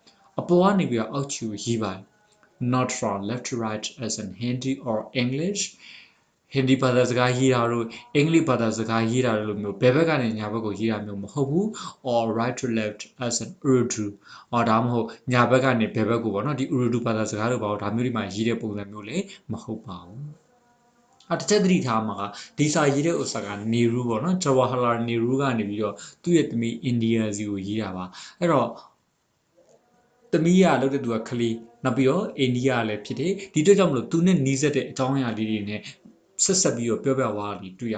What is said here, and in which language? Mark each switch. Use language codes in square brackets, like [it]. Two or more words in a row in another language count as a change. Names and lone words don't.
[en] Not from left to right as in Hindi or English. Hindi English or right to left as in Urdu or Urdu [my] ဘာသာစကားတို့ဘာလို့ဒါမျိုးတွေမှာရေးတဲ့ပုံစံမျိုးလည်းမဟုတ်ပါဘူးတစ်ချက်သတိထားမှာကဒီစာရေးတဲ့ဥစ္စာကနေရူပေါ့နော် Jawaharlal Nehru ကနေပြီးတော့သူ့ရဲ့သမီး India စီ ကိုရေးတာပါအဲ့တော့သမီးကလုပ်တဲ့သူကခလေးနောက်ပြီးတော့အိန္ဒိယလည်းဖြစ်တယ်ဒီအတွက်ကြောင့်မလို့သူနဲ့နီးစပ်တဲ့အကြောင်းအရာလေးတွေနဲ့ဆက်ဆက်ပြီးတော့ပြောပြသွားတာတွေ့ရ